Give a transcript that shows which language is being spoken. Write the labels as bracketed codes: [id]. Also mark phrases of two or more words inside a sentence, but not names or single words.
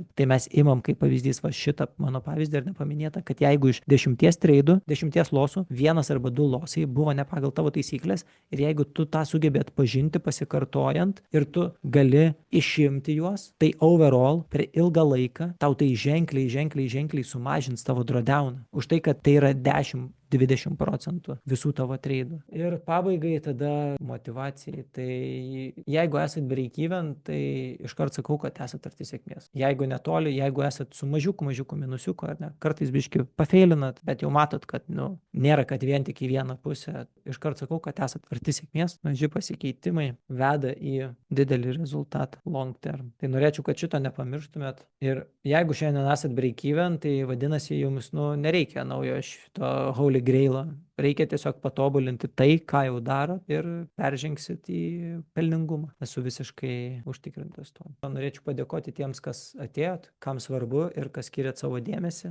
[lt] Tai mes imam kaip pavyzdys va šitą mano pavyzdį ir nepaminėta, kad jeigu iš 10 treidų, 10 losų, 1 arba 2 losai buvo ne pagal tavo taisyklės ir jeigu tu tą sugebė atpažinti pasikartojant ir tu gali išimti juos, tai overall per ilgą laiką tau tai ženkliai sumažins tavo drawdowną. Už tai, kad tai yra 10-20 procentų visų tavo treidų. Ir pabaigai tada motyvacijai. Tai jeigu esat break-even, tai iškart sakau, kad esat arti sėkmės. Jeigu netoli, jeigu esat su mažiuku minusiuku, ar ne, kartais biški pafeilinat, bet jau matot, kad nėra, kad vien tik į vieną pusę. Iškart sakau, kad esat arti sėkmės. Maži pasikeitimai veda į didelį rezultatą [en] long term. [lt] Tai norėčiau, kad šito nepamirštumėt. Ir jeigu šiandien esat break-even, tai vadinasi jums nereikia naujo šito [en] holy grailo. [lt] Reikia tiesiog patobulinti tai, ką jau darot ir peržengsit į pelningumą. Esu visiškai užtikrintas tuo. Norėčiau padėkoti tiems, kas atėjot, kam svarbu ir kas skiriat savo dėmesį.